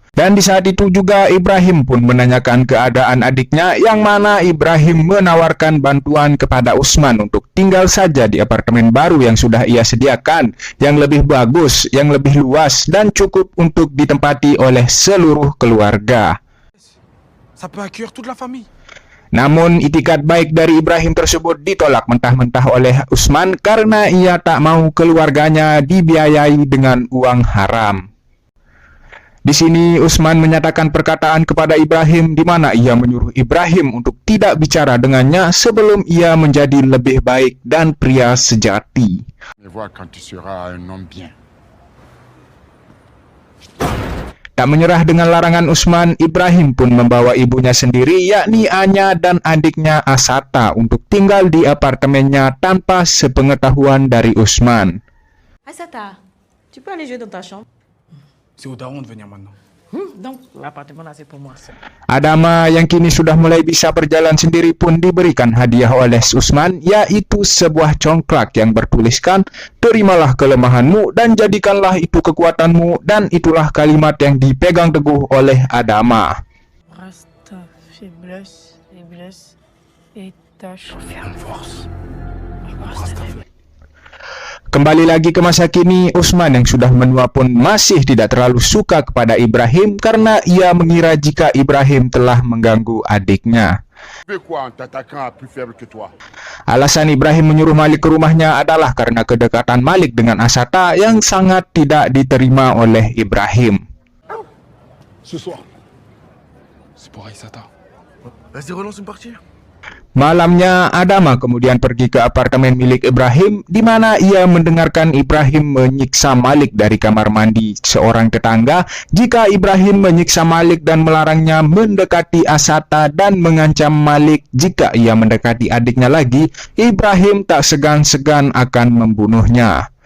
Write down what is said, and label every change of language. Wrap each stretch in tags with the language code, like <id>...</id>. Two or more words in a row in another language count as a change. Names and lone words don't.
<id>Dan di saat itu juga Ibrahim pun menanyakan keadaan adiknya, yang mana Ibrahim menawarkan bantuan kepada Usman untuk tinggal saja di apartemen baru yang sudah ia sediakan, yang lebih bagus, yang lebih luas, dan cukup untuk ditempati oleh seluruh keluarga.</id> <fr>Ça peut accueillir toute la famille.</fr> <id>Namun itikat baik dari Ibrahim tersebut ditolak mentah-mentah oleh Usman karena ia tak mau keluarganya dibiayai dengan uang haram. Di sini Usman menyatakan perkataan kepada Ibrahim di mana ia menyuruh Ibrahim untuk tidak bicara dengannya sebelum ia menjadi lebih baik dan pria sejati. Tak menyerah dengan larangan Usman, Ibrahim pun membawa ibunya sendiri, yakni Anya dan adiknya Asata, untuk tinggal di apartemennya tanpa sepengetahuan dari Usman.</id> <fr>Asata, tu peux aller jouer dans ta chambre? C'est au daron de venir maintenant. Donc, l'appartement là, c'est pour moi.</fr> <id>Adama yang kini sudah mulai bisa berjalan sendiri pun diberikan hadiah oleh Usman, yaitu sebuah congklak yang bertuliskan, "Terimalah kelemahanmu dan jadikanlah itu kekuatanmu," dan itulah kalimat yang dipegang teguh oleh Adama.</id> <fr>Rasta, faiblesse, et tâche. Force.</fr> <id>Kembali lagi ke masa kini, Usman yang sudah menua pun masih tidak terlalu suka kepada Ibrahim karena ia mengira jika Ibrahim telah mengganggu adiknya. Alasan Ibrahim menyuruh Malik ke rumahnya adalah karena kedekatan Malik dengan Asata yang sangat tidak diterima oleh Ibrahim.</id> <fr>Ce soir. C'est pour Aïssata. Vas-y, relance une partie.</fr> <id>Malamnya, Adama kemudian pergi ke apartemen milik Ibrahim, di mana ia mendengarkan Ibrahim menyiksa Malik dari kamar mandi seorang tetangga. Jika Ibrahim menyiksa Malik dan melarangnya mendekati Asata dan mengancam Malik jika ia mendekati adiknya lagi, Ibrahim tak segan-segan akan membunuhnya.</id>